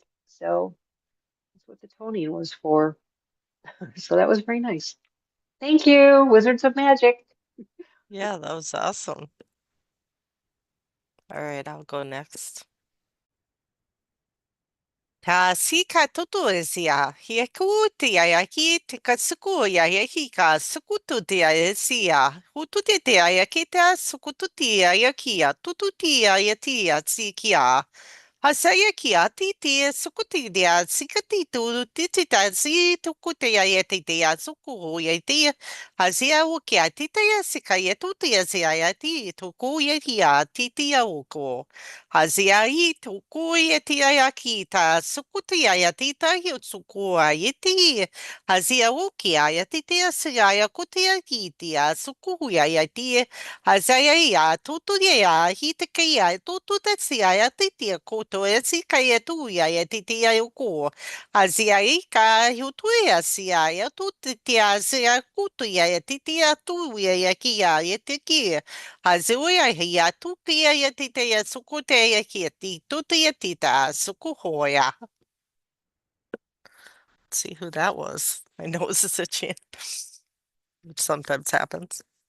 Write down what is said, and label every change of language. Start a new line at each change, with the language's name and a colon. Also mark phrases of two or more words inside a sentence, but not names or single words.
English: So that's what the toning was for. So that was very nice. Thank you, Wizards of Magic. Yeah, that was awesome. All right, I'll go next. Ta sika tutu esia, hieku tia yaki te kasuku ya yaki ka sukutu tia esia, hutu te tia yaki te sukutu tia yakia, tutu tia yatia tsikia. Hasaya kia titi sukuti dia sikati tu tita si tukuti ya yeti dia suku yeti hasia ukia tita ya sikaya tuti ya sia yati tuku yeti ya titi ya uko hasia i tuku yeti ya kita sukuti ya yatita ya suku yeti hasia ukia ya titi ya sia ya kuti ya kiti ya suku ya yeti hasia ya tutu ya hitike ya tutu ya sia ya titi ya kuto e sika e tuia e titia e uko. A zia ika hiu tuia sia e tu titia sia kutuia e titia tuia e kia e tiki. A zuia hia tukia e titia sukute e kia ti tutia tita sukuhoia. See who that was. I know it was a chant, which sometimes happens.